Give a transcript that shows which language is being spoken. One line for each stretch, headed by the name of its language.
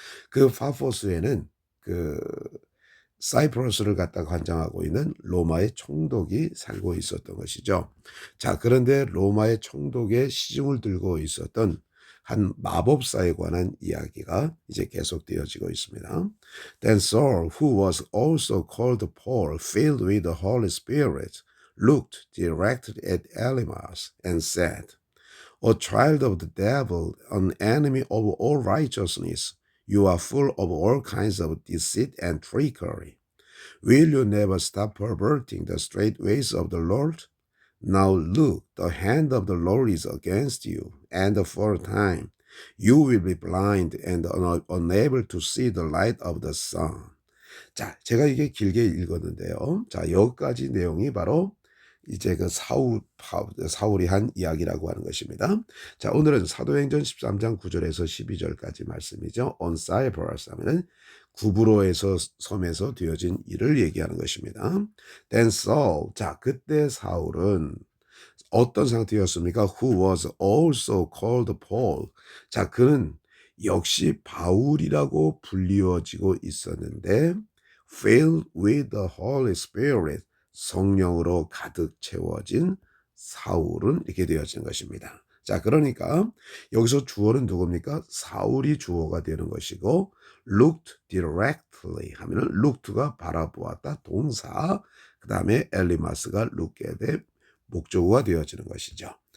Korean: 그 파포스에는 그 사이프러스를 갖다 관장하고 있는 로마의 총독이 살고 있었던 것이죠. 자, 그런데 로마의 총독의 시중을 들고 있었던 한 마법사에 관한 이야기가 이제 계속되어지고 있습니다.
English: Then Saul, who was also called Paul, filled with the Holy Spirit, looked directly at Elymas and said, "O child of the devil, an enemy of all righteousness, you are full of all kinds of deceit and trickery. Will you never stop perverting the straight ways of the Lord? Now look, the hand of the Lord is against you, and for a time you will be blind and unable to see the light of the sun."
Korean: 자, 제가 이게 길게 읽었는데요. 자, 여기까지 내용이 바로 이제 그 사울이 한 이야기라고 하는 것입니다. 자, 오늘은 사도행전 13장 9절에서 12절까지 말씀이죠. On Cyprus 하면은 구브로에서 섬에서 되어진 일을 얘기하는 것입니다. Then Saul, 자, 그때 사울은 어떤 상태였습니까?
English: Who was also called Paul.
Korean: 자, 그는 역시 바울이라고 불리워지고 있었는데 filled with the Holy Spirit, 성령으로 가득 채워진 사울은 이렇게 되어진 것입니다. 자, 그러니까 여기서 주어는 누굽니까? 사울이 주어가 되는 것이고 looked directly 하면은 looked가 바라보았다 동사, 그 다음에 엘리마스가 look에 대 목적어가 되어지는 것이죠.